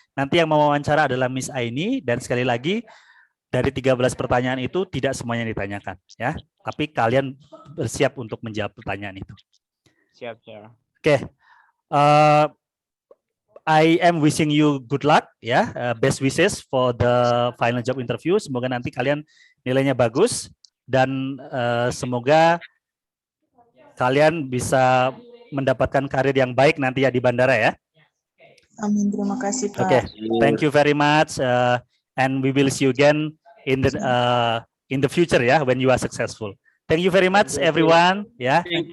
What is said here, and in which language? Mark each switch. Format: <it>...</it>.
<id>Nanti yang mau wawancara adalah Miss Aini, dan sekali lagi dari 13 pertanyaan itu tidak semuanya ditanyakan ya. Tapi kalian bersiap untuk menjawab pertanyaan itu. Siap, siap.</id> <en>Oke, I am wishing you good luck ya, best wishes for the final job interview.</en> <id>Semoga nanti kalian nilainya bagus dan semoga kalian bisa mendapatkan karir yang baik nanti ya di bandara ya. Amin, terima kasih Pak.</id> <en>Oke, thank you very much, and we will see you again in the future ya, when you are successful. Thank you very much everyone ya.</en>